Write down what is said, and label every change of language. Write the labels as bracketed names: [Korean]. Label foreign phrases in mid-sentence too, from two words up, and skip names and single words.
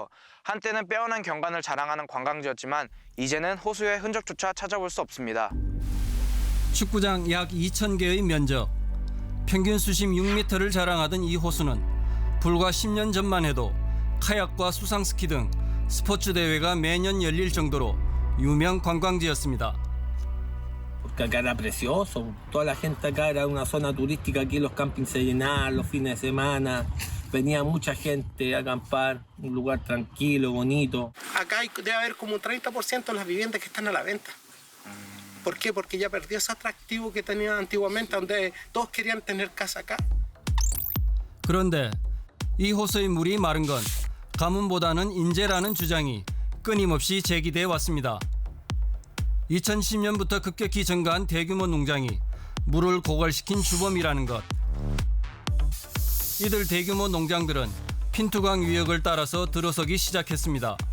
[Korean] 한때는 빼어난 경관을 자랑하는 관광지였지만 이제는 호수의 흔적조차 찾아볼 수 없습니다. 축구장 약 2,000개의 면적, 평균 수심 6m를 자랑하던 이 호수는 불과 10년 전만 해도 카약과 수상스키 등 스포츠 대회가 매년 열릴 정도로 유명 관광지였습니다. [Spanish] Porque acá era precioso, toda la gente acá era una zona turística, aquí los campings se llenaban los fines de semana, venía mucha gente a acampar, un lugar tranquilo, bonito. Acá debe haber como un 30% de las viviendas que están a la venta. ¿Por qué? Porque ya perdió ese atractivo que tenía antiguamente, donde todos querían tener casa acá. [Korean] 그런데 이 호수의 물이 마른 건 가뭄보다는 인재라는 주장이 끊임없이 제기돼 왔습니다. 2010년부터 급격히 증가한 대규모 농장이 물을 고갈시킨 주범이라는 것. 이들 대규모 농장들은 핀투강 위역을 따라서 들어서기 시작했습니다.